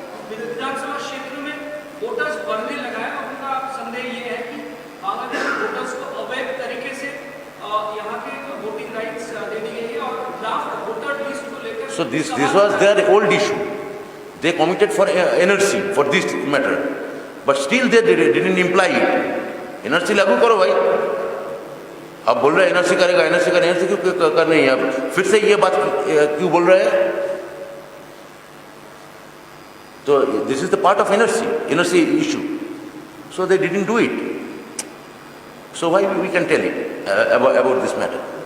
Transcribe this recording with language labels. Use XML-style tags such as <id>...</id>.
<hi>विधानसभा क्षेत्र में वोटर्स बढ़ने लगा है और उनका संदेह ये है कि बांग्लादेश वोटर्स को अवैध तरीके से यहाँ के वोटिंग राइट्स दे दी गई है और ड्राफ्ट वोटर लिस्ट को लेकर</hi> <en>So this was their old issue. They committed for NRC for this matter, but still they didn't imply it.</en> <hi>NRC लागू करो भाई। अब बोल रहे NRC करेगा, NRC का NRC क्यों कर नहीं है? अब फिर से ये बात क्यों बोल रहे हैं?</hi> <en>So this is the part of NRC issue. So they didn't do it. So why we can tell it about this matter?</en>